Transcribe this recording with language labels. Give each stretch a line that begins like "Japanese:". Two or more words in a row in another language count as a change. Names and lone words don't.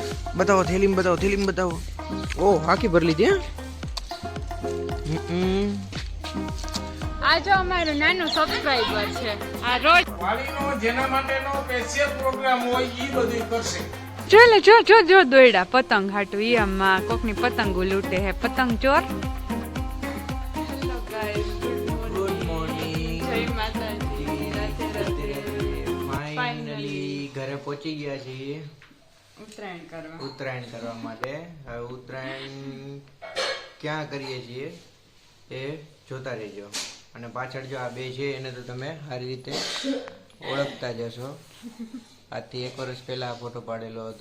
Hindi: बताओ थैली में बताओ। ओ आखी भर लीजिए।
Gujarati: આ જો અમારું નાનું સબસ્ક્રાઇબર છે આ રોજ વાલીનો જેના માટેનો સ્પેશિયલ પ્રોગ્રામ હોય ઈ બધું કરશે। જો દોયડા પતંગ હાટું ઈ આમાં કોકની પતંગો લૂટે હે પતંગ ચોર।
English: hello guys good morning.
Gujarati: જય માતાજી રાધે ફાઇનલી ઘરે પહોંચી ગયા છીએ ઉત્તરાયણ કરવા માટે। હવે ઉત્તરાયણ ક્યાં કરીએ છીએ એ જોતા રહેજો। અને પાછળ જો આ બે છે એને તો તમે સારી રીતે ઓળખતા જશો। આજથી 1 વર્ષ પહેલા આ ફોટો પાડેલો હતો।